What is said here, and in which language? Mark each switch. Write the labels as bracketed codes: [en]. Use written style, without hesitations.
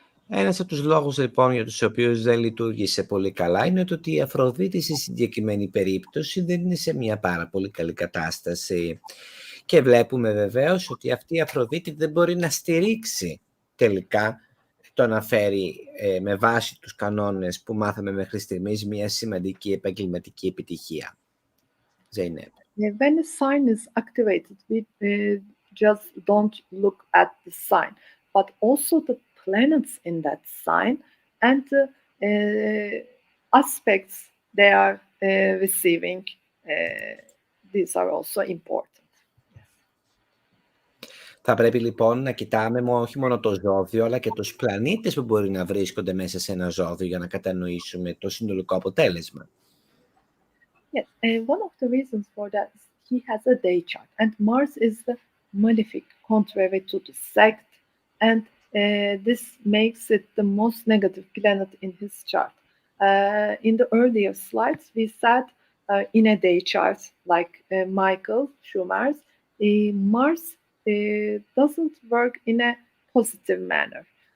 [el] Ένας από τους λόγους λοιπόν για τους οποίους δεν λειτουργήσε πολύ καλά είναι ότι η Αφροδίτη στη συγκεκριμένη περίπτωση δεν είναι σε μια πάρα πολύ καλή κατάσταση. Και βλέπουμε βεβαίως ότι αυτή η Αφροδίτη δεν μπορεί να στηρίξει τελικά το να φέρει με βάση τους κανόνες που μάθαμε μέχρι στιγμής μια σημαντική επαγγελματική επιτυχία. Zeynep. [en] When a sign is activated, we just don't look at the sign, but also the planets in that sign and the aspects they are receiving. These are also important. [el] Θα πρέπει λοιπόν να κοιτάμε όχι μόνο το ζώδιο, αλλά και τους πλανήτες που μπορεί να βρίσκονται μέσα σε ένα ζώδιο για να κατανοήσουμε το συνολικό αποτέλεσμα. [en] Yes, one of the reasons for that is he has a day chart, and Mars is the malefic, contrary to the sect, and this makes it the most negative planet in his chart. In the earlier slides, we said in a day chart, like Michael Schumacher's, Mars doesn't work in a positive manner.